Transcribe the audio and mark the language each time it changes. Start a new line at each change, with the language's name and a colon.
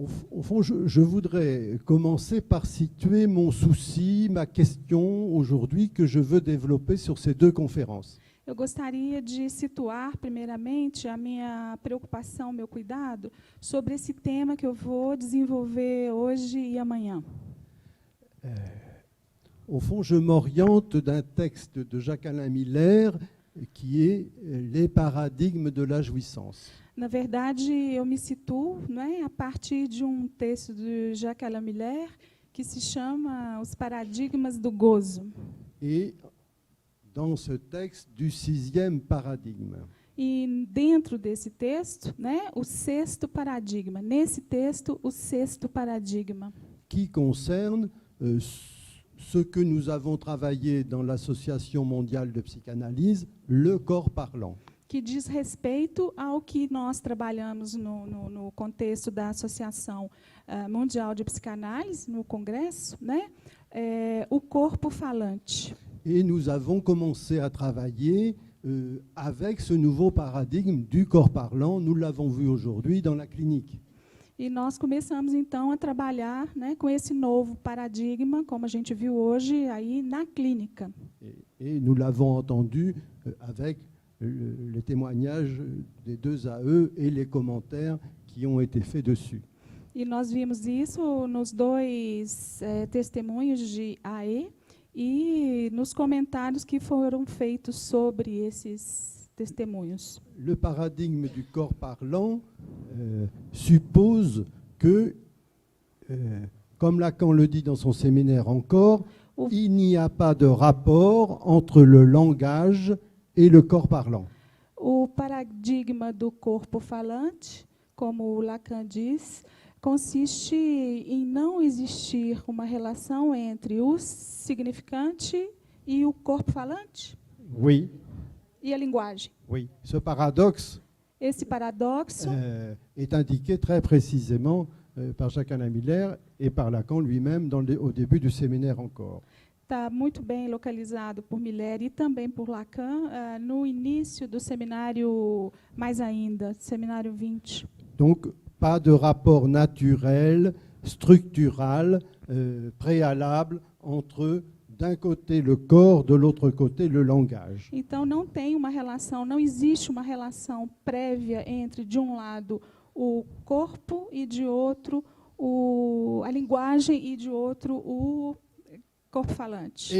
French: Au fond, je voudrais commencer par situer mon souci, ma question aujourd'hui que je veux développer sur ces deux conférences.
Portuguese: Eu gostaria de situar, primeiramente, a minha preocupação, meu cuidado, sobre esse tema que eu vou desenvolver hoje e amanhã.
French: Au fond, je m'oriente d'un texte de Jacques-Alain Miller qui est Les paradigmes de la jouissance.
Portuguese: Na verdade, eu me situo, a partir de um texto de Jacques-Alain Miller que se chama Os Paradigmas do Gozo.
French: Et dans ce texte du 6e paradigme.
Portuguese: E dentro desse texto, o sexto paradigma. Nesse texto, o sexto paradigma.
French: Qui concerne ce que nous avons travaillé dans l'Association mondiale de psychanalyse, le corps parlant.
Portuguese: Que diz respeito ao que nós trabalhamos no contexto da Associação Mundial de Psicanálise, no Congresso, o corpo falante.
French: Et nous avons commencé à travailler avec ce nouveau paradigme du corps parlant. Nous l'avons vu aujourd'hui dans la clinique.
Portuguese: E nós começamos, então, a trabalhar com esse novo paradigma, como a gente viu hoje, aí na clínica.
French: Et nous l'avons entendu avec les témoignages des deux AE et les commentaires qui ont été faits dessus.
Portuguese: E nós vimos isso nos dois testemunhos de AE e nos comentários que foram feitos sobre esses testemunhos.
French: Le paradigme du corps parlant suppose que, comme Lacan le dit dans son séminaire encore, il n'y a pas de rapport entre le langage et le corps parlant.
Portuguese: O paradigma do corpo falante, como o Lacan diz, consiste em não existir uma relação entre o significante e o corpo falante?
French: Oui.
Portuguese: E a linguagem?
French: Oui. Ce paradoxe
Portuguese: Esse paradoxo
French: est indiqué très précisément par Jacques-Alain Miller et par Lacan lui-même au début du séminaire encore.
Portuguese: está muito bem localizado por Miller e também por Lacan no início do seminário, mais ainda, seminário 20.
French: Donc, pas de rapport naturel, structural, préalable entre, d'un côté, le corps, de l'autre côté, le langage.
Portuguese: Então, não tem uma relação, não existe uma relação prévia entre, de um lado, o corpo e, de outro, a linguagem e, de outro, o corpo falante.